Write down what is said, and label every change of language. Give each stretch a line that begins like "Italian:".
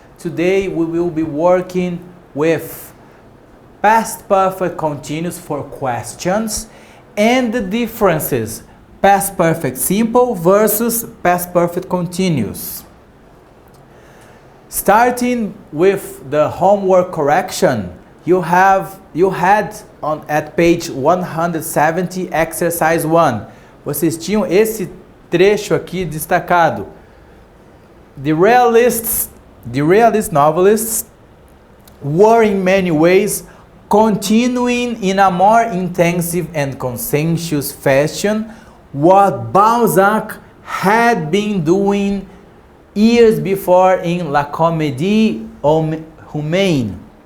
English: Today we will be working with past perfect continuous for questions and the differences. Past perfect simple versus past perfect continuous. Starting with the homework correction, you had at page 170 exercise 1.
Portuguese: Vocês tinham esse trecho aqui destacado.
English: The realist novelists were in many ways continuing in a more intensive and conscientious fashion what Balzac had been doing years before in La Comédie Humaine.